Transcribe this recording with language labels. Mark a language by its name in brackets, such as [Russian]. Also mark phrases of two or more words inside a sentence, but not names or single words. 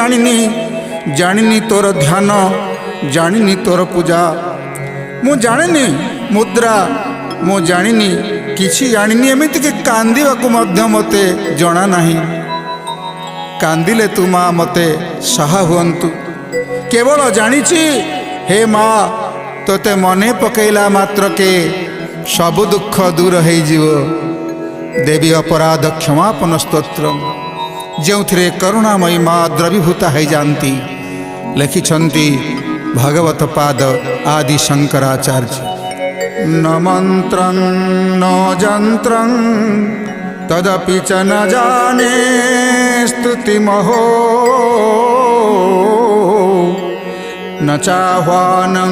[Odia] ଜାଣିନି ଜାଣିନି ତୋର ଧ୍ୟାନ ଜାଣିନି ତୋର ପୂଜା ମୁଁ ଜାଣିନି ମୁଦ୍ରା ମୁଁ ଜାଣିନି କିଛି ଜାଣିନି ଏମିତି କି କାନ୍ଦିବାକୁ ମଧ୍ୟ ମତେ ଜଣା ନାହିଁ କାନ୍ଦିଲେ ତୁ ମାଁ ମତେ ସହା ହୁଅନ୍ତୁ କେବଳ ଜାଣିଛି ହେ ମାଁ ତୋତେ ମନେ ପକାଇଲା ମାତ୍ରେ ସବୁ ଦୁଃଖ ଦୂର ହୋଇ ଯିବ ଦେବୀ ଅପରାଧ କ୍ଷମାପନ ସ୍ତୋତ୍ର ଯେ କରୁଣାମୟୀ ମାଁ ଦ୍ରବୀଭୂତା ହୋଇ ଯାଆନ୍ତି ଲେଖିଛନ୍ତି ଭଗବତ ପାଦ ଆଦି ଶଙ୍କରାଚାର୍ଯ୍ୟ [Sanskrit] न मंत्रं न जंत्रं तदपि च न जाने स्तुतिमहो न चाह्वानं